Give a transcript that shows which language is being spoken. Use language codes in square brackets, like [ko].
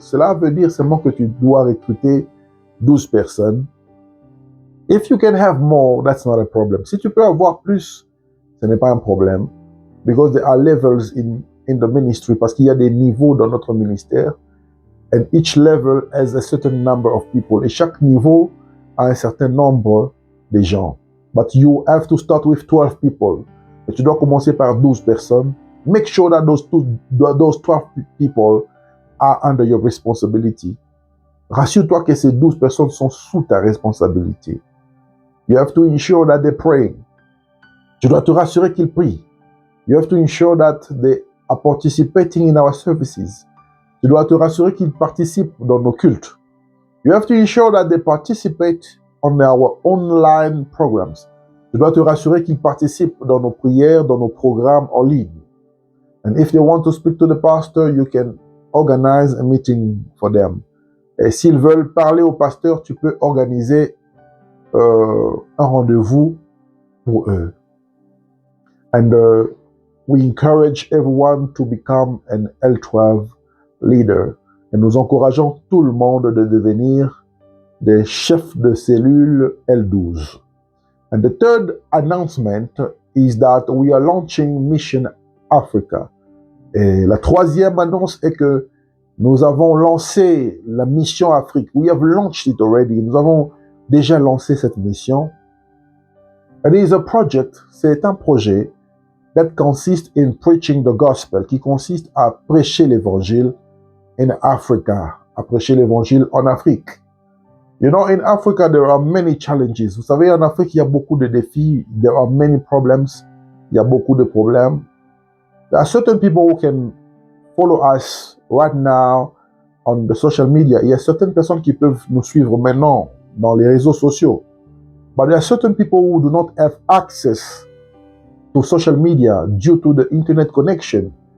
[fr] Cela veut dire seulement que tu dois recruter 12 personnes. [en] If you can have more, that's not a problem. [fr] Si tu peux avoir plus, ce n'est pas un problème. [en] Because there are levels in the ministry, [fr] parce qu'il y a des niveaux dans notre ministère. [en] And each level has a certain number of people. [fr] Et chaque niveau a un certain nombre de gens. [en] But you have to start with 12 people. [fr] Et tu dois commencer par 12 personnes. [en] Make sure that those 12 people are under your responsibility. [fr] Rassure-toi que ces 12 personnes sont sous ta responsabilité. [en] You have to ensure that they're praying. [fr] Tu dois te rassurer qu'ils prient. [en] You have to ensure that they are participating in our services. [fr] Tu dois te rassurer qu'ils participent dans nos cultes. [en] You have to ensure that they participate on our online programs. [fr] Tu dois te rassurer qu'ils participent dans nos prières, dans nos programmes en ligne. [en] And if they want to speak to the pastor, you can organize a meeting for them. [fr] Et s'ils veulent parler au pasteur, tu peux organiser un rendez-vous pour eux. [en] And we encourage everyone to become an L12 leader. [fr] Et nous encourageons tout le monde de devenir des chefs de cellule L12. [en] And the third announcement is that we are launching Mission Africa. [fr] Et la troisième annonce est que nous avons lancé la mission Afrique. [en] We have launched it already. [fr] Nous avons déjà lancé cette mission. [en] It is a project, [fr] c'est un projet [en] that consists in preaching the gospel, [fr] qui consiste à prêcher l'évangile [en] in Africa, [fr] à prêcher l'évangile en Afrique. [en] You know, in Africa, there are many challenges. [fr] Vous savez, en Afrique, il y a beaucoup de défis. [en] There are many problems. [fr] Il y a beaucoup de problèmes. [en] There are certain people who can follow us right now on the social media. [fr] Il y a certaines personnes qui peuvent nous suivre maintenant dans les réseaux sociaux. [en] But there are certain people who do not have access to social media due to the internet connection.